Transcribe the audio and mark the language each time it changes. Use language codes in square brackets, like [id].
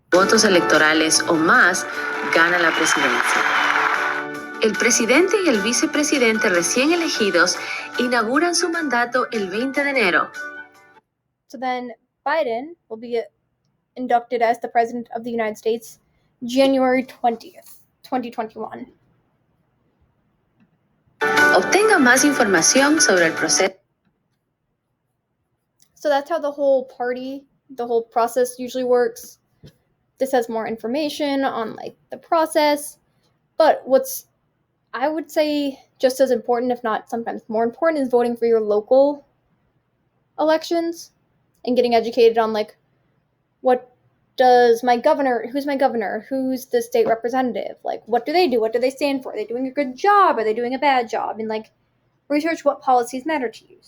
[es] Votos electorales o más, gana la presidencia. El presidente y el vicepresidente recién elegidos inauguran su mandato el 20 de enero. [en] So then Biden will be inducted as the President of the United States January 20th, 2021. [es] Obtenga más información sobre el proceso. [en] So that's how the whole process usually works. This has more information on like the process, but what's, I would say, just as important, if not sometimes more important, is voting for your local elections and getting educated on like, who's my governor, who's the state representative, like what do they do, what do they stand for, are they doing a good job, are they doing a bad job, and like research what policies matter to you.